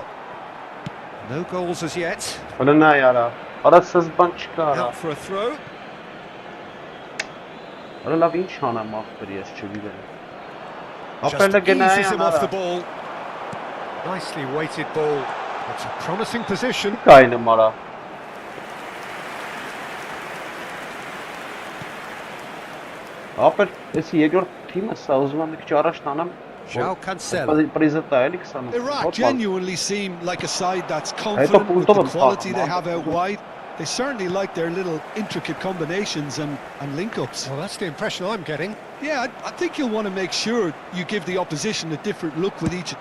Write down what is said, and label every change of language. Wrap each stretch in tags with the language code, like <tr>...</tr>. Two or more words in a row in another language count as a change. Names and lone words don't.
<en>No goals as yet. Out for a throw. Just eases him off the ball. Nicely weighted ball. It's a promising position.</en> <hy>Ապեր, ես երկրորդ թիմը սա ուզում եմ մի քիչ առաջ տանեմ։</hy> <en>João Cancelo. Iraq genuinely seem like a side that's confident with the quality they have out wide. They certainly like their little intricate combinations and link-ups. Well, that's the impression I'm getting. Yeah, I think you'll want to make sure you give the opposition a different look with each.</en>